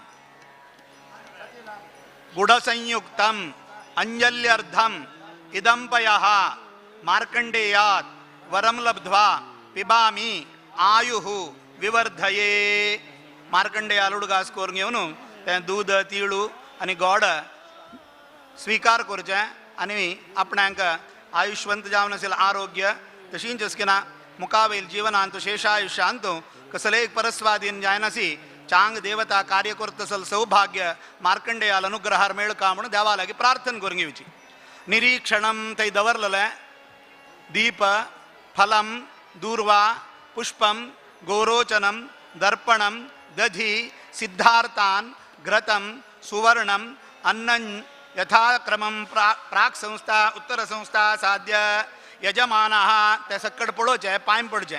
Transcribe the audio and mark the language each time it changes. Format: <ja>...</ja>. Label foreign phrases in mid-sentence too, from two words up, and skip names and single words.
<sa>गुढसंयुक्तम अंजल्यर्धम इदंपयः मार्कंडेयात वरम लब्ध्वा पिबामी आयुः विवर्धये।</sa> <kok>मार्कंडेयाल उडगास करून घेवन तें दूध तीळू आनी गोड स्वीकार करचे आनी आपणाक आयुष्यवंत जावन असेल आरोग्य तशींच असकिना मुखावेल जीवनांत शेषायुष्यांत कसले परस्वादीन जायनासी चांग देवता कार्य करत असल सौभाग्य मार्कंडेयाल अनुग्रहार मेळका म्हणून देवा लागी प्रार्थना करून घेवची।</kok> <sa>निरीक्षणम थंय दवरलेलें दीप फलम दूर्वा पुष्पम गोरोचनम दर्पणम दधी सिद्धार्थान घृतम सुवर्णम अन्नं यथाक्रमं प्राक संस्था उत्तर संस्था साध्य यजमानः</sa> <kok>ते सक्कड पडोचे पांय पडचे।</kok>